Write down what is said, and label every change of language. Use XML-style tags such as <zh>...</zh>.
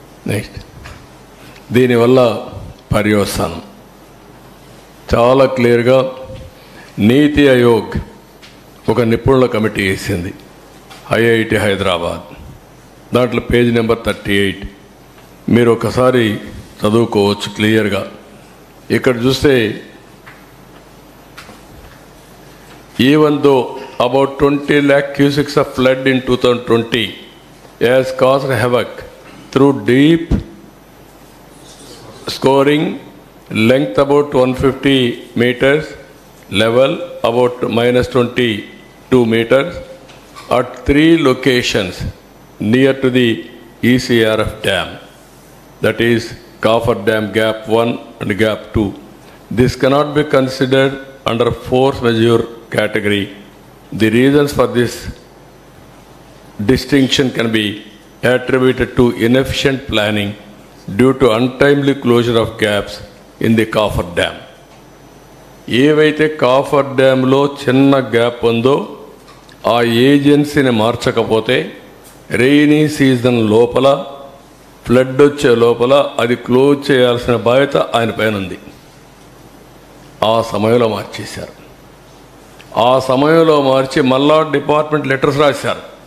<te>Next దీనివల్ల పర్యవసానం చాలా క్లియర్గా నీతి ఆయోగ్ ఒక నిపుణుల కమిటీ వేసింది ఐఐటి హైదరాబాద్. దాంట్లో పేజ్ నెంబర్ 38 మీరు ఒకసారి చదువుకోవచ్చు క్లియర్గా. ఇక్కడ చూస్తే</te> <en>even though about 20 lakh cusics of flood in 2020 has caused havoc through deep scoring, length about 150 meters, level about -22 meters at 3 locations near to the ECRF dam, that is Kafar Dam Gap 1 and Gap 2. This cannot be considered under force majeure category. The reasons for this distinction can be attributed to inefficient planning due to untimely closure of gaps in the Kafar Dam.</en> <te>ఏవైతే copper డ్యామ్లో చిన్న gap ఉందో ఆ ఏజెన్సీని మార్చకపోతే rainy season లోపల flood వచ్చే లోపల అది close చేయాల్సిన బాధ్యత ఆయన పైన ఉంది. ఆ సమయంలో మార్చేశారు. ఆ సమయంలో మార్చి మళ్ళా డిపార్ట్మెంట్ లెటర్స్ రాశారు.</te>